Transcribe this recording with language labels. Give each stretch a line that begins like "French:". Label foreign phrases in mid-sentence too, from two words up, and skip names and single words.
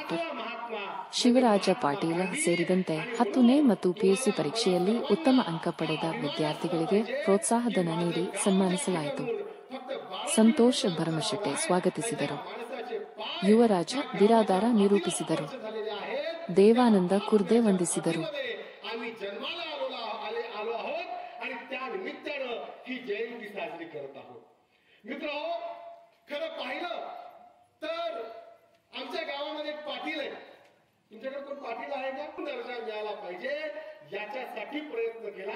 Kannada: ಶಿವರಾಜ ಪಾಟೀಲ ಸೇರಿದಂತೆ 10ನೇ ಮತ್ತು ಪಿಯುಸಿ ಪರೀಕ್ಷೆಯಲ್ಲಿ ಉತ್ತಮ ಅಂಕ ಪಡೆದ ವಿದ್ಯಾರ್ಥಿಗಳಿಗೆ ಪ್ರೋತ್ಸಾಹಧನ ನೀಡಿ ಸನ್ಮಾನಿಸಲಾಯಿತು. ಸಂತೋಷ್ ಭರಮಶೆಟ್ಟೆ ಸ್ವಾಗತಿಸಿದರು. ಯುವರಾಜ ಬಿರಾದಾರ ನಿರೂಪಿಸಿದರು. ದೇವಾನಂದ ಕುರ್ದೆ ವಂದಿಸಿದರು.
Marathi: तुमच्याकडे कोण पाटील आहे का? दर्जा मिळाला पाहिजे याच्यासाठी प्रयत्न केला.